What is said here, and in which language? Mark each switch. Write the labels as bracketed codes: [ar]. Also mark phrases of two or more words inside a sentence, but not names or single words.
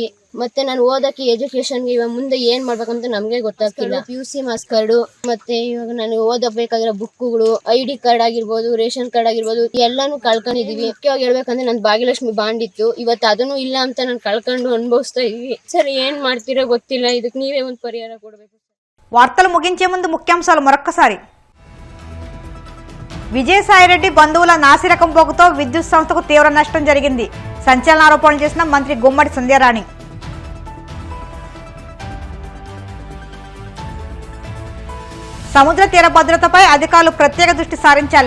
[kn] ಮತ್ತೆ ನಾನು ಓದೋಕ್ಕೆ ಎಜುಕೇಷನ್ಗೆ ಇವಾಗ ಮುಂದೆ ಏನು ಮಾಡ್ಬೇಕಂತ ನಮಗೆ ಗೊತ್ತಾಗ್ತಿಲ್ಲ. PUC [en] marks card [kn] ಮತ್ತು ಇವಾಗ ನಾನು ಓದಬೇಕಾಗಿರೋ ಬುಕ್ಕುಗಳು, [en] ID card [kn] ಆಗಿರ್ಬೋದು, [en] ration card [kn] ಆಗಿರ್ಬೋದು ಎಲ್ಲನೂ ಕಳ್ಕೊಂಡಿದ್ದೀವಿ. ಮುಖ್ಯವಾಗಿ ಹೇಳ್ಬೇಕಂದ್ರೆ ನನ್ನ ಭಾಗ್ಯಲಕ್ಷ್ಮಿ ಬಾಂಡ್ ಇತ್ತು. ಇವತ್ತು ಅದನ್ನು ಇಲ್ಲ ಅಂತ ನಾನು ಕಳ್ಕೊಂಡು ಅನುಭವಿಸ್ತಾ ಇದ್ದೀವಿ. ಸರ್ ಏನು ಮಾಡ್ತೀರೋ ಗೊತ್ತಿಲ್ಲ. ಇದಕ್ಕೆ ನೀವೇ ಒಂದು ಪರಿಹಾರ ಕೊಡಬೇಕು. [te] వార్తలు ముగించే ముందు ముఖ్యాంశాలు మరొక్కసారి. విజయసాయిరెడ్డి బంధువుల నాసిరకం పోగుతో విద్యుత్ సంస్థకు తీవ్ర నష్టం జరిగింది. సంచలన ఆరోపణలు చేసిన మంత్రి గుమ్మడి సంధ్యారాణి. సముద్ర తీర భద్రతపై అధికారులు ప్రత్యేక దృష్టి సారించాలి.